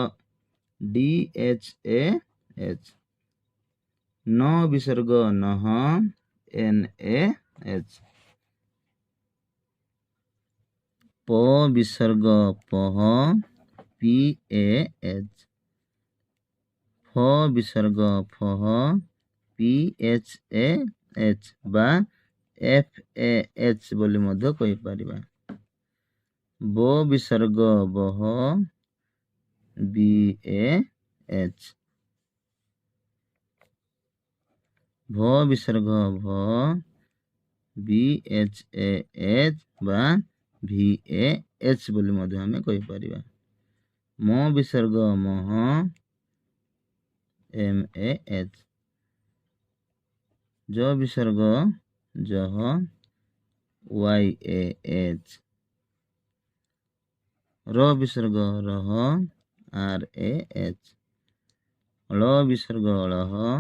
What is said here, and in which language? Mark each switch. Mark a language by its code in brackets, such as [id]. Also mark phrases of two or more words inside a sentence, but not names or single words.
[or] ଧଃ ନ ବିସର୍ଗ ନଃ ନଃ ପ ବିସର୍ଗ ପହ ପଃ ଫ ବିସର୍ଗ ଫହ ଫଃ ବା ଫଃ ବୋଲି ମଧ୍ୟ କହି ପାରିବା ବ ବିସର୍ଗ ବହ ବଃ ଭ ବିସର୍ଗ ଭ ଭଃ ବା ଵଃ ବୋଲି ମଧ୍ୟ ଆମେ କହି ପାରିବା ମ ବିସର୍ଗ ମହ ମଃ ଯ ବିସର୍ଗ ଯହ ଯଃ ର ବିସର୍ଗ ରହ ରଃ ଳ ବିସର୍ଗ ଳହ